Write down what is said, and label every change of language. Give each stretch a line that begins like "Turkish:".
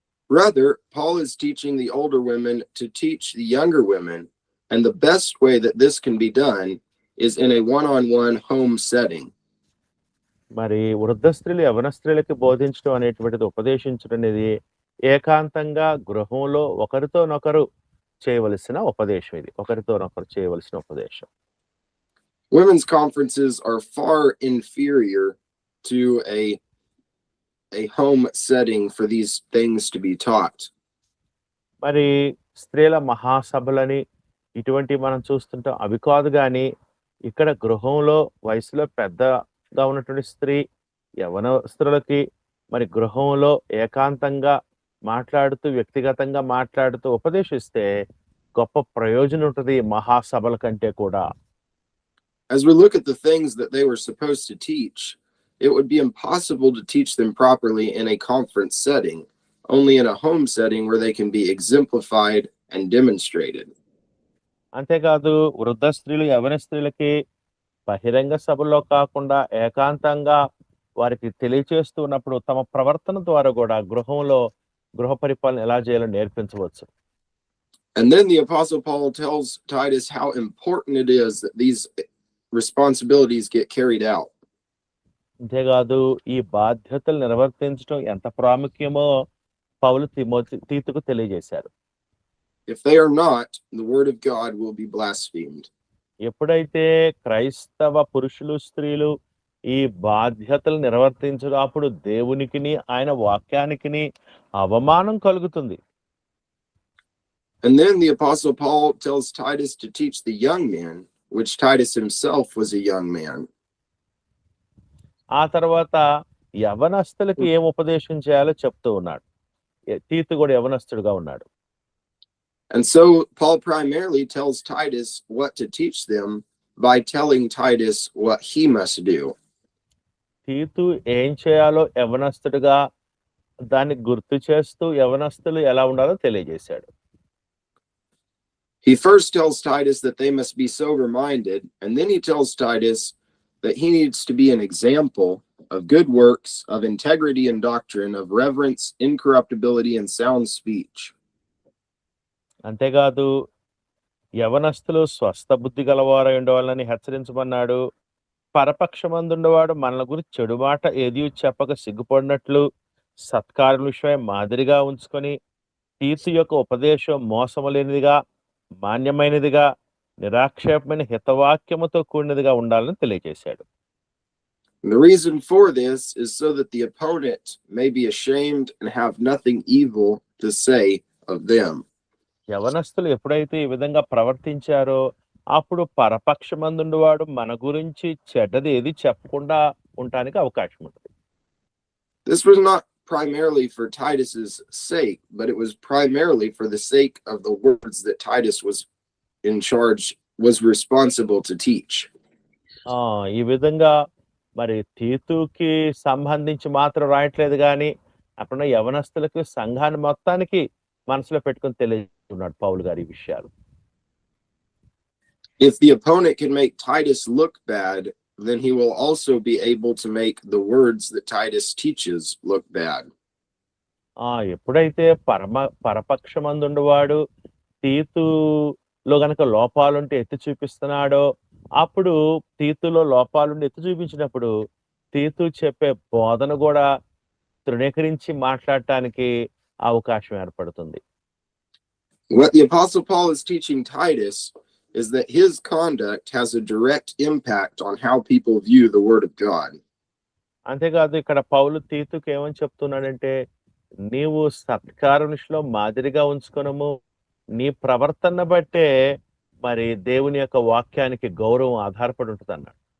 English: Rather, Paul is teaching the older women to teach the younger women, and the best way that this can be done is in a one-on-one home setting.
Telugu: మరి వృద్ధ స్త్రీలు యవన స్త్రీలకి బోధించడం అనేటువంటిది ఉపదేశించడం అనేది ఏకాంతంగా గృహంలో ఒకరితోనొకరు చేయవలసిన ఉపదేశం. ఇది ఒకరితోనొకరు చేయవలసిన ఉపదేశం.
English: Women's conferences are far inferior to a home setting for these things to be taught.
Telugu: మరి స్త్రీల మహాసభలని ఇటువంటి మనం చూస్తుంటాం. అవి కాదు కానీ ఇక్కడ గృహంలో వయసులో పెద్దగా ఉన్నటువంటి స్త్రీ యవన స్త్రీలకి మరి గృహంలో ఏకాంతంగా మాట్లాడుతూ వ్యక్తిగతంగా మాట్లాడుతూ ఉపదేశిస్తే గొప్ప ప్రయోజనం ఉంటుంది మహాసభల కంటే కూడా.
English: As we look at the things that they were supposed to teach, it would be impossible to teach them properly in a conference setting, only in a home setting where they can be exemplified and demonstrated.
Telugu: అంతేకాదు వృద్ధ స్త్రీలు యవన స్త్రీలకి బహిరంగ సభల్లో కాకుండా ఏకాంతంగా వారికి తెలియచేస్తూ ఉన్నప్పుడు తమ ప్రవర్తన ద్వారా కూడా గృహంలో గృహ పరిపాలన ఎలా చేయాలో నేర్పించవచ్చు.
English: And then the Apostle Paul tells Titus how important it is that these responsibilities get carried out.
Telugu: అంతేకాదు ఈ బాధ్యతలు నిర్వర్తించడం ఎంత ప్రాముఖ్యమో పౌలు తీతుకు తెలియజేశారు.
English: If they are not, the word of God will be blasphemed.
Telugu: ఎప్పుడైతే క్రైస్తవ పురుషులు స్త్రీలు ఈ బాధ్యతలు నిర్వర్తించడం అప్పుడు దేవునికిని ఆయన వాక్యానికిని అవమానం కలుగుతుంది.
English: And then the Apostle Paul tells Titus to teach the young men, which Titus himself was a young man.
Telugu: ఆ తర్వాత యవనస్తులకు ఏం ఉపదేశం చేయాలో చెప్తూ ఉన్నాడు. తీతు కూడా యవనస్తుడుగా ఉన్నాడు.
English: And so Paul primarily tells Titus what to teach them by telling Titus what he must do.
Telugu: తీతు ఏం చేయాలో యవనస్తుడుగా దాన్ని గుర్తు చేస్తూ యవనస్తులు ఎలా ఉండాలో తెలియజేశాడు.
English: He first tells Titus that they must be sober-minded, and then he tells Titus that he needs to be an example of good works, of integrity and doctrine, of reverence, incorruptibility, and sound speech.
Telugu: అంతేకాదు యవనస్తులు స్వస్థ బుద్ధి గలవారై ఉండవాలని హెచ్చరించమన్నాడు. పరపక్షమందుండవాడు మనల గురించి చెడు మాట ఏది చెప్పక సిగ్గుపడినట్లు సత్కార్యం విషయమై మాదిరిగా ఉంచుకొని తీతు యొక్క ఉపదేశం మోసము లేనిదిగా, మాన్యమైనదిగా, నిరాక్షేపమైన హితవాక్యముతో కూడినదిగా ఉండాలని తెలియజేశాడు.
English: And the reason for this is so that the opponent may be ashamed and have nothing evil to say of them.
Telugu: యవనస్తులు ఎప్పుడైతే ఈ విధంగా ప్రవర్తించారో అప్పుడు పరపక్షమందుండువాడు మన గురించి చెడ్డది ఏది చెప్పకుండా ఉండటానికి అవకాశం ఉంటుంది.
English: This was not primarily for Titus's sake, but it was primarily for the sake of the words that Titus was responsible to teach.
Telugu: ఈ విధంగా మరి తీతుకి సంబంధించి మాత్రం రాయట్లేదు కానీ అక్కడ యవనస్తులకు సంఘాన్ని మొత్తానికి మనసులో పెట్టుకొని తెలియజేస్తున్నాడు పౌలు గారి ఈ విషయాలు.
English: If the opponent can make Titus look bad, then he will also be able to make the words that Titus teaches look bad.
Telugu: ఎప్పుడైతే పరపక్షమందుండువాడు తీతులో గనక లోపాలుంటే ఎత్తి చూపిస్తున్నాడో అప్పుడు తీతులో లోపాలుండి ఎత్తి చూపించినప్పుడు తీతు చెప్పే బోధన కూడా తృణీకరించి మాట్లాడటానికి అవకాశం ఏర్పడుతుంది.
English: What the Apostle Paul is teaching Titus is that his conduct has a direct impact on how people view the Word of God.
Telugu: అంతేకాదు ఇక్కడ పౌలు తీతుకు ఏమని చెప్తున్నాడంటే నీవు సత్కారునిలో మాదిరిగా ఉంచుకొనము, నీ ప్రవర్తన బట్టే మరి దేవుని యొక్క వాక్యానికి గౌరవం ఆధారపడి ఉంటుంది అన్నాడు.